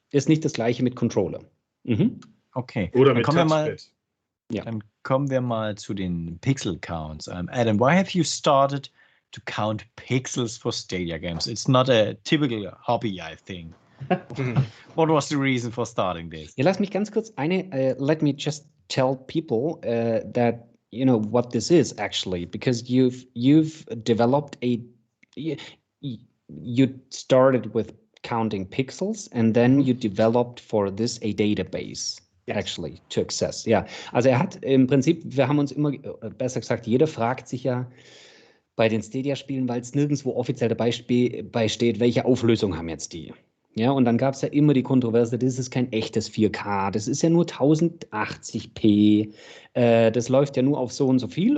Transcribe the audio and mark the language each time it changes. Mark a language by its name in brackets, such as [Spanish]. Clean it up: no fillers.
[German] Ist nicht das gleiche mit Controller. Okay. Oder mit Touchpad. Dann kommen wir mal zu den Pixelcounts. [English] Adam, why have you started to count pixels for Stadia games? It's not a typical hobby, I think. What was the reason for starting this? [German] Ja, lass mich ganz kurz [English] let me just tell people that you know what this is actually, because you've developed you started with counting pixels and then you developed for this a database actually to access. [German] Ja, also er hat im Prinzip, wir haben uns immer, besser gesagt, jeder fragt sich ja bei den Stadia-Spielen, weil es nirgendwo offiziell dabei steht, welche Auflösung haben jetzt die. Ja, und dann gab es ja immer die Kontroverse, das ist kein echtes 4K, das ist ja nur 1080p, das läuft ja nur auf so und so viel.